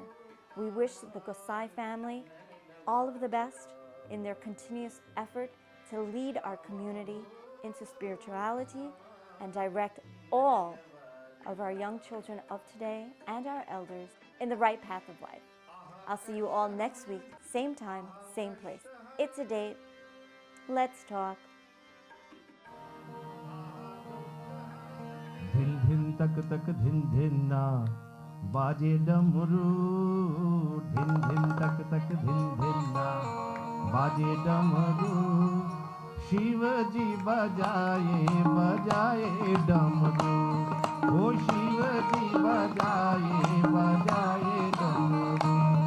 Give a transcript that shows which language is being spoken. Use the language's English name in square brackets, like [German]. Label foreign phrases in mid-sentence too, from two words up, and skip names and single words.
[English] We wish the Gossai family all of the best in their continuous effort to lead our community into spirituality and direct all of our young children of today and our elders in the right path of life. I'll see you all next week, same time, same place. It's a date. Let's talk. [Hindi] धिन धिन तक धिन धिन ना बाजे डमरू धिन धिन तक धिन धिन ना बाजे डमरू शिव जी बजाए बजाए डमरू ओ शिव जी बजाए बजाए डमरू